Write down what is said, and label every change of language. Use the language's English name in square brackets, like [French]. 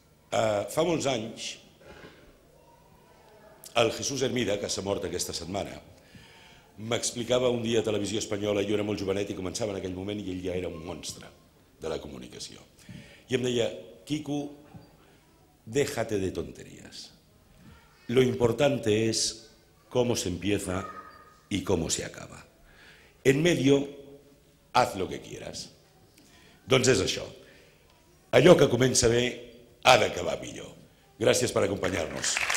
[Catalan] Fa molts anys, el Jesús Hermida, que s'ha mort aquesta setmana, m'explicava un dia a Televisió Espanyola, jo era molt jovenet i començava en aquell moment i ell ja era un monstre de la comunicació. I em deia, Quico, [Spanish] déjate de tonterías. Lo importante es cómo se empieza y cómo se acaba. En medio, haz lo que quieras. [Catalan] Doncs és això. Allò que comença bé ha d'acabar millor. Gràcies per acompanyar-nos.